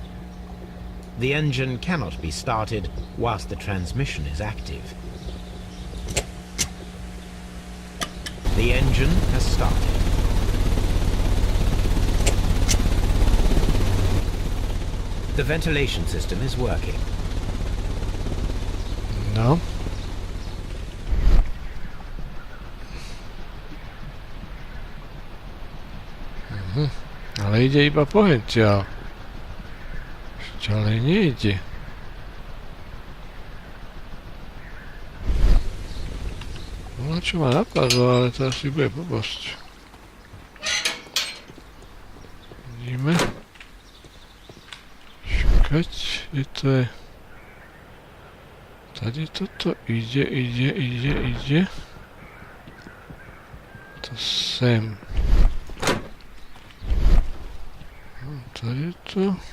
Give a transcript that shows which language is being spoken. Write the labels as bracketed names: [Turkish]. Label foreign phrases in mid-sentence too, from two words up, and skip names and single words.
[English] The engine cannot be started whilst the transmission is active. The engine has started. The ventilation system is working. [Slovak] No. Ale ide iba pohentiaľ. Ďalej nejde. No čo ma napadlo, ale to asi bude blbosť. Vidíme. Čakať, kde to je. Tady toto ide. [Czech] To sem. Tady to.